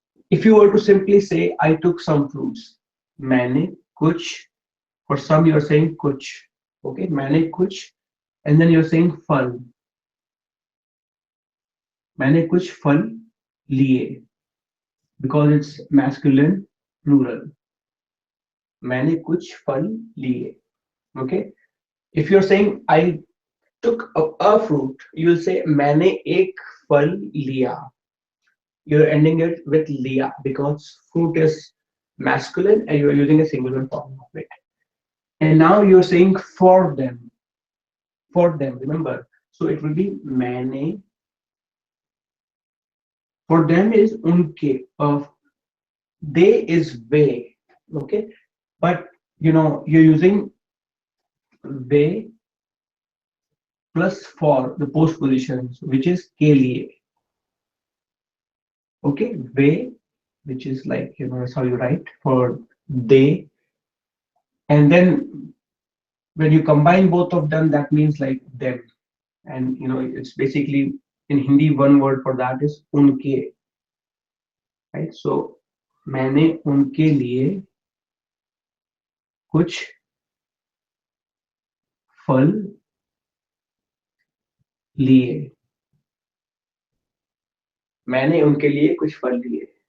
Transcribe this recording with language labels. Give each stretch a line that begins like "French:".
English: If you were to simply say I took some fruits,
Hindi: मैंने कुछ.
English: For some you're saying कुछ, okay?
Hindi: मैंने कुछ,
English: and then you're saying फल.
Hindi: मैंने कुछ फल लिए,
English: because it's masculine plural.
Hindi: मैंने कुछ फल लिए, okay?
English: If you're saying I took a fruit, you'll say
Hindi: मैंने एक फल लिया.
English: You're ending it with लिया because fruit is masculine and you're using a singular form of it. And now you're saying for them. For them, remember. So it will be मैंने. For them is उनके. They is वे. Okay. But you're using वे plus for the post positions, which is के लिए. Okay, वे, which is like, that's how you write for they. And then when you combine both of them, that means like them. And it's basically in Hindi, one word for that is unke, right?
Hindi: So मैंने उनके लिए कुछ फल लिए. मैंने उनके लिए कुछ फल लिए.